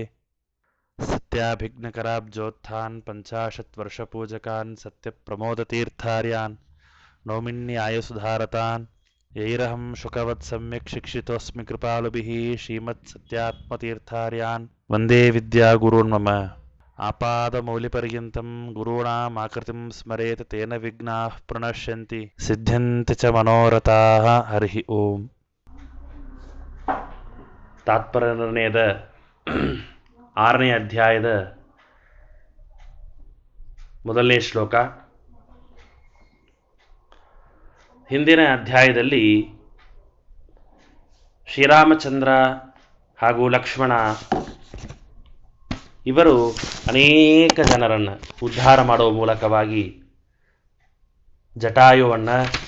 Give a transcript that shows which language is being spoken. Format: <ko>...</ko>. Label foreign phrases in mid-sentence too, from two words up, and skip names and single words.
<sa>सत्याभिघ्नकराब्जोत्थान् 50 वर्षपूजकान् सत्यप्रमोदतीर्थार्यान् नौमिन्यायसुधारतान् यैरहं शुकवत् सम्यक् शिक्षितोऽस्मि कृपालुभिः श्रीमत्सत्यात्मतीर्थार्यान् वन्दे विद्यागुरून् मम. आपादमौलिपर्यन्तं गुरूणामाकृतिं स्मरेत् तेन विघ्नाः प्रणश्यन्ति सिद्ध्यन्ति च मनोरथाः. हरिः ओम्.</sa> <kn>ತಾತ್ಪರ್ಯ ನಿರ್ಣಯದ 6ನೇ ಅಧ್ಯಾಯದ ಮೊದಲನೇ ಶ್ಲೋಕ. ಹಿಂದಿನ ಅಧ್ಯಾಯದಲ್ಲಿ ಶ್ರೀರಾಮಚಂದ್ರ ಹಾಗೂ ಲಕ್ಷ್ಮಣ ಇವರು ಅನೇಕ ಜನರನ್ನು ಉದ್ಧಾರ ಮಾಡುವ ಮೂಲಕವಾಗಿ ಜಟಾಯುವನ್ನು,</kn>